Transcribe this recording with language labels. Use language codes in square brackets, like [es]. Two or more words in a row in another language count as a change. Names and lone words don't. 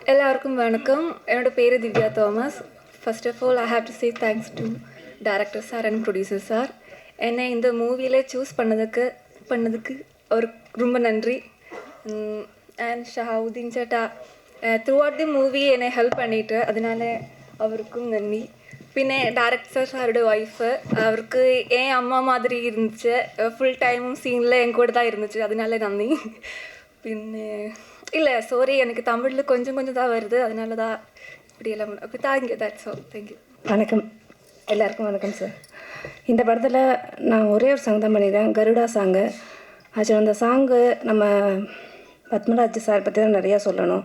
[ta] எல்லாருக்கும் வணக்கம். என்னோட பேர் திவ்யா தாமஸ். [en] first of all I have to say thanks to director sir and producer sir. [ta] என்னை இந்த மூவியில் சூஸ் பண்ணதுக்கு அவருக்கு ரொம்ப நன்றி. அண்ட் ஷஹாவுதீன் சேட்டா [en] throughout the movie [ta] என்னை ஹெல்ப் பண்ணிட்டு, அதனால அவருக்கும் நன்றி. [ml] പിന്നെ ഡയറക്ടർ സാറുടെ വൈഫ്, അവർക്ക് അമ്മ മാതിരി ഇരുന്നിച്ച് [en] full time [ml] സീനിൽ എൻ കൂടെ [ta] தான் இருந்துச்சு, அதனால நன்றி. പിന്നെ இல்லை சாரி, எனக்கு தமிழில் கொஞ்சம் தான் வருது, அதனால தான் இப்படியெல்லாம். [en] அப்போ thank you, that's all, thank you. [ta] வணக்கம் எல்லாருக்கும். வணக்கம் சார். இந்த படத்தில் நான் ஒரே ஒரு சாங் தான் பண்ணியிருக்கேன், கருடா சாங்கு. ஆக்சுவலாக அந்த சாங்கு நம்ம பத்மராஜ் சார் பற்றி தான் நிறையா சொல்லணும்.